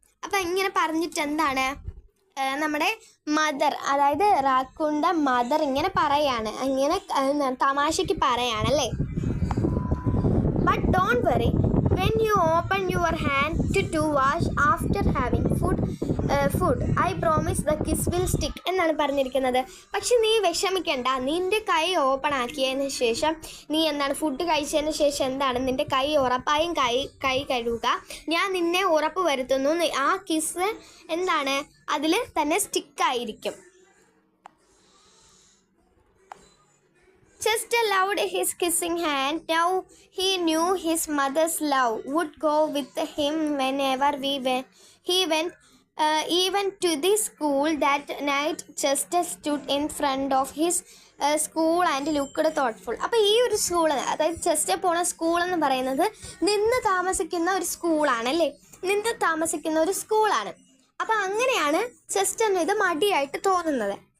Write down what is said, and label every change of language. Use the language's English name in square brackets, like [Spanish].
[Malayalam] അപ്പം ഇങ്ങനെ പറഞ്ഞിട്ട് നമ്മുടെ മദർ, അതായത് റാക്കൂണിൻ്റെ മദർ ഇങ്ങനെ പറയാണ്, ഇങ്ങനെ തമാശയ്ക്ക് പറയാണല്ലേ. [English] But don't worry, when you open your hand to wash after having food, I promise the kiss will stick [Malayalam] എന്നാണ് പറഞ്ഞിരിക്കുന്നത്. പക്ഷെ നീ വിഷമിക്കണ്ട, നിൻ്റെ കൈ ഓപ്പൺ ആക്കിയതിന് ശേഷം നീ ഫുഡ് കഴിച്ചതിന് ശേഷം നിൻ്റെ കൈ ഉറപ്പായും കൈ കഴുകുക. ഞാൻ നിന്നെ ഉറപ്പ് വരുത്തുന്നു, ആ കിസ് അതിൽ തന്നെ സ്റ്റിക്കായിരിക്കും. [English] Chester loved his kissing hand. Now he knew his mother's love would go with him whenever he went, even to the school. That night, Chester stood in front of his school and looked thoughtful. [Malayalam] അപ്പോൾ ഈ ഒരു school, അതായത് Chester പോണ school എന്ന് പറയുന്നത് നിന്ന് താമസിക്കുന്ന ഒരു സ്കൂളാണല്ലേ, നിന്ന് താമസിക്കുന്ന ഒരു സ്കൂളാണ്. അപ്പോൾ അങ്ങനെയാണ് ചെസ്റ്ററിന് ഇത് മടിയായിട്ട് തോന്നുന്നത്.